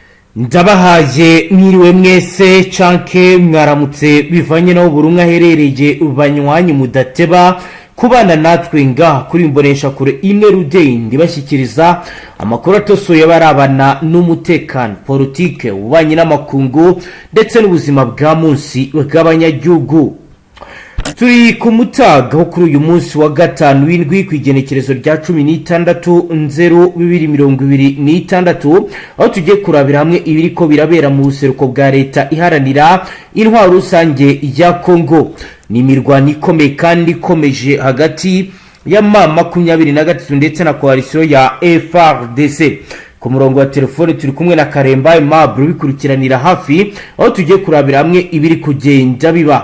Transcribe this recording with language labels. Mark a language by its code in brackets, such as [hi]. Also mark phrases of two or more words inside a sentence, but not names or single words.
[rn] Ndabahaye mwiriwe mwese canke mwaramutse bivanye naho buri umwe aherereye banywanyi mudateba kubana natwe ngaha kuri mbonesha kure imwe rudeye ndibashyikiriza amakuru atosoye barabana n'umutekano politique ubanye n'amakungu ndetse n'ubuzima bwa munsi bw'abanyagihugu. Turi ku mutaga ho kuri uyu munsi wa gatanu w'indwi kwigenekerezo rya 16/02/2026 aho tugiye kurabira hamwe ibiriko birabera mu buseruko bwa leta iharanira intwaro rusange ya Kongo. Ni imirwano ikomeye kandi ikomeje hagati ya M23 ndetse na coalition ya FARDC. Ku murongo wa telefone turi kumwe na Karemba Aimable bikurikiranira hafi aho tugiye kurabira hamwe ibiri kugenda biba.